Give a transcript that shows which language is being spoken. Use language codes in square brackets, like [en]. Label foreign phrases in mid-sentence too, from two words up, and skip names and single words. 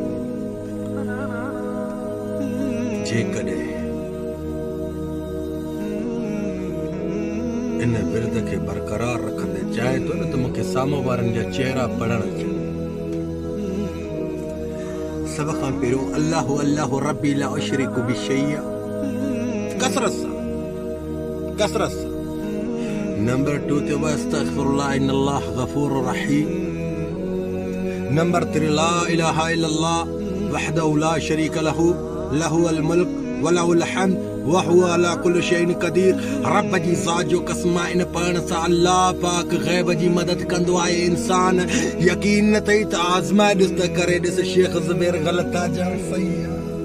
[sd] जेकॾहिं इन विर्द खे बरक़रार रखंदे चाहे तो न त मूंखे साम्हूं वारनि जा चेहरा पढ़ण अचनि। सभ खां पहिरियों [ar] الله الله ربي لا أشرك به شيئا, [sd] कसरत सां। नंबर 2 ते [ar] واستغفروا الله إن الله غفور رحيم. नंबर 3 لا إله إلا الله وحده لا شريك له له الملك وله الحمد وهو على كل شيء قدير. [sd] रब जी ज़ात जो कसम, इन पढ़ण सां अल्लाह पाक ग़ैब जी मदद कंदो आहे। इंसान यकीन न अथई त आज़माए ॾिस त करे ॾिस, शेख ज़ुबैर ग़लत आहे या सही आहे।